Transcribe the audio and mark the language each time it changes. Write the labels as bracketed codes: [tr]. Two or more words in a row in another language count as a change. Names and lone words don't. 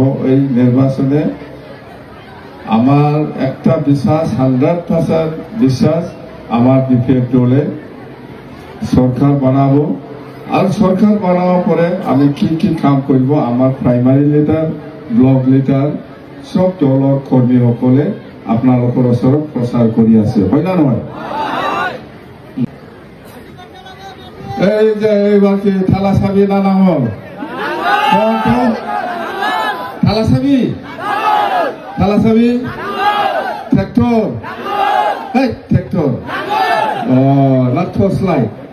[bn] এই নির্বাচনে আমার একটা বিশ্বাস, 100% বিশ্বাস, আমার বিপিএফ দলে সরকার বানাবো। আর সরকার বানাবার পরে আমি কি কি কাম করব, আমার [en] primary leader, block leader, [as] সব দলৰ কর্মীসকলে আপোনালোকৰ ওচৰত প্ৰচাৰ কৰি আছে, হয় না নহয়? [bn] এই যে এইবার কি থালা চাবি না নাঙল? থালা চাবি, থালা চাবি, ট্রেক্টর, এই ট্রেক্টর, না [en] torch light?